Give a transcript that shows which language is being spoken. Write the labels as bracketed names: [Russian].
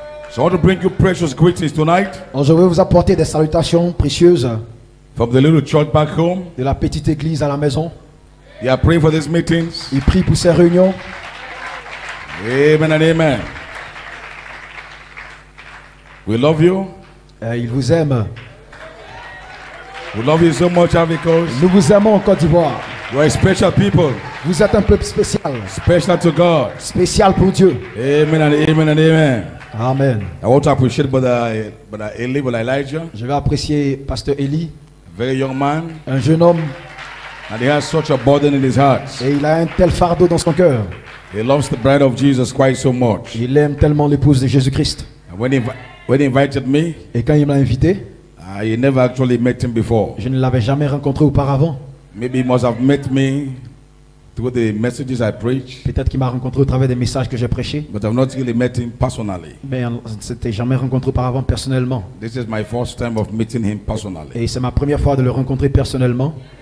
[English] So I want to bring you precious greetings tonight. [French] Alors je vais vous apporter des salutations précieuses. [English] From the little church back home. [French] De la petite église à la maison. [English] They are praying for these meetings. [French] Ils prient pour ces réunions. [English] Amen and amen. We love you. [French] Ils vous aiment. [English] We love you so much, Ivory Coast. [French] Nous vous aimons en Côte d'Ivoire. [English] You are special people. [French] Vous êtes un peuple spécial. [English] Special to God. [French] Spécial pour Dieu. [English] Amen and amen and amen. Amen. I want to appreciate Brother Eli, Brother Elijah. [French] Je vais apprécier Pasteur Eli. [English] Very young man. [French] Un jeune homme. [English] And he has such a burden in his heart. [French] Et il a un tel fardeau dans son cœur. [English] He loves the bride of Jesus quite so much. [French] Il aime tellement l'épouse de Jésus-Christ. [English] And when he invited me, [French] et quand il m'a invité, [English] I never actually met him before. [French] Je ne l'avais jamais rencontré auparavant. [English] Maybe he must have met me through the messages I preach, [French] Peut-être qu'il m'a rencontré au travers des messages que j'ai prêchés, [English] but I've not really met him personally. [French] mais on ne s'était jamais rencontré auparavant personnellement. [English] This is my first time of meeting him personally. [French] Et c'est ma première fois de le rencontrer personnellement,